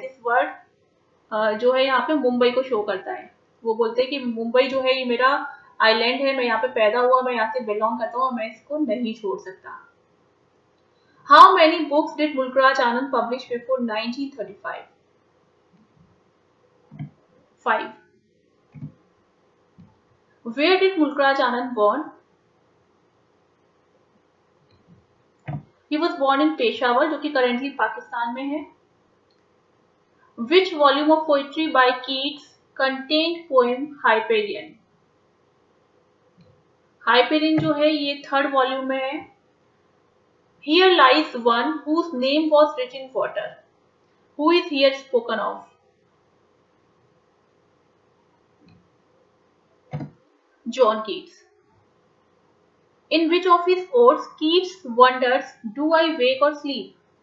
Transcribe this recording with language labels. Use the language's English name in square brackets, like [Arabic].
[English] this word [Hindi] जो है यहाँ पे मुंबई को शो करता है. वो बोलते हैं कि मुंबई जो है ये मेरा आइलैंड है, मैं यहाँ पे पैदा हुआ, मैं यहाँ से बिलोंग करता हूँ और मैं इसको नहीं छोड़ सकता. [English] How many books did Mulkraj Anand publish before 1935? 5. Where did Mulkraj Anand born? He was born in Peshawar, [Hindi] जो कि करेंटली पाकिस्तान में है. [English] Which volume of poetry by Keats contained poem Hyperion? [Hindi] Hyperion जो है ये 3rd वॉल्यूम में है. [English] Here lies one whose name was written in water. Who is here spoken of? John Keats. In which of his odes Keats wonders, do I wake or sleep?